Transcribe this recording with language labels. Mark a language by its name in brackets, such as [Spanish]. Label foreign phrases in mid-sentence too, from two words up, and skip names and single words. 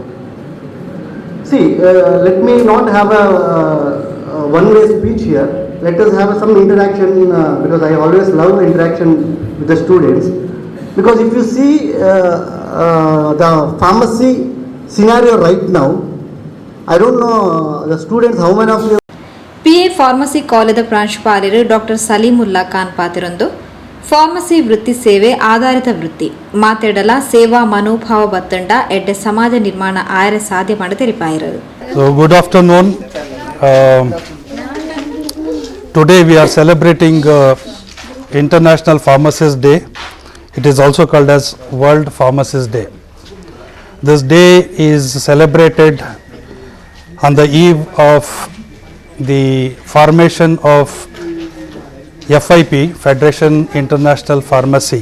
[English] See, let me not have a one-way speech here. Let us have some interaction because I always love interaction with the students. Because if you see the pharmacy scenario right now, I don't know the students how many of you. [Tulu] PA ಫಾರ್ಮಸಿ ಕಾಲೇಜದ ಪ್ರಾಂಶುಪಾಲರು ಡಾಕ್ಟರ್ ಸಲೀಮುಲ್ಲಾ ಖಾನ್ ಪಾತಿರೊಂದು ಫಾರ್ಮಸಿ ವೃತ್ತಿ ಸೇವೆ ಆಧಾರಿತ ವೃತ್ತಿ ಮಾತೆಡಲ ಸೇವಾ ಮನೋಭಾವ ಬತ್ತಂಡ ಎಡ್ಡೆ ಸಮಾಜ ನಿರ್ಮಾಣ ಆಯರೆ ಸಾಧ್ಯ ಮಾಡ ತೆರಿಪಾಯಿರು. [English] So good afternoon. Today we are celebrating International Pharmacist Day. It is also called as World Pharmacist Day. This day is celebrated on the eve of the formation of FIP, Federation International Pharmacy.